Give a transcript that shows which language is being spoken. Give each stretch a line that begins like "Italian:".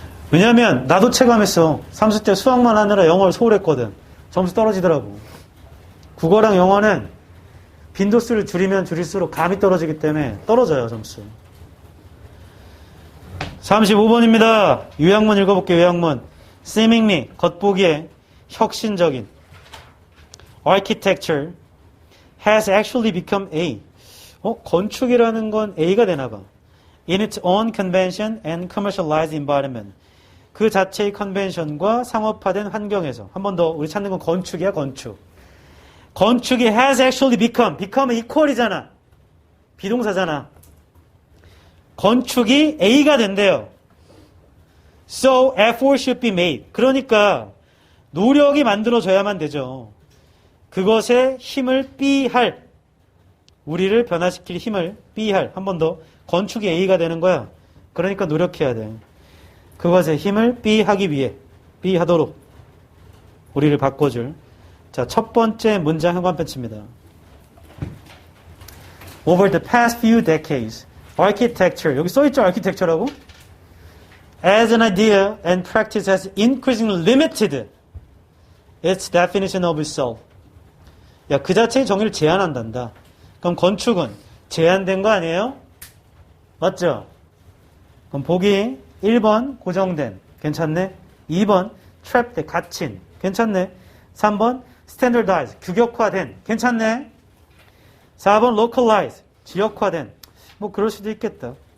Korean: 왜냐면 나도 체감했어. 30대 수학만 하느라 영어를 소홀했거든. 점수 떨어지더라고. 국어랑 영어는 빈도수를 줄이면 줄일수록 감이 떨어지기 때문에 떨어져요, 점수. 35번입니다. 요약문 읽어볼게요, 요약문.
English: seemingly,
Korean: 겉보기에 혁신적인
English: architecture has actually become A.
Korean: 건축이라는 건 A가 되나봐.
English: in its own convention and commercialized environment.
Korean: 그 자체의 컨벤션과 상업화된 환경에서. 한 번 더 우리 찾는 건 건축이야, 건축. 건축이
English: has actually become
Korean: 은 equal이잖아. 비동사잖아. 건축이 A가 된대요.
English: So effort should be made.
Korean: 그러니까 노력이 만들어져야만 되죠. 그것에 힘을 B할, 우리를 변화시킬 힘을 B할. 한 번 더. 건축이 A가 되는 거야. 그러니까 노력해야 돼. 그것에 힘을 B하기 위해, B하도록 우리를 바꿔줄. 자, 첫 번째 문장 현관편치입니다.
English: Over the past few decades, architecture,
Korean: 여기 써있죠,
English: architecture라고? As an idea and practice has increasingly limited its definition of itself.
Korean: 야, 그 자체의 정의를 제한한단다. 그럼 건축은 제한된 거 아니에요? 맞죠? 그럼 보기 1번 고정된, 괜찮네? 2번 trapped, 갇힌, 괜찮네? 3번 standardized, 규격화된, 괜찮네? 4번 localized, 지역화된, 뭐 그럴 수도 있겠다.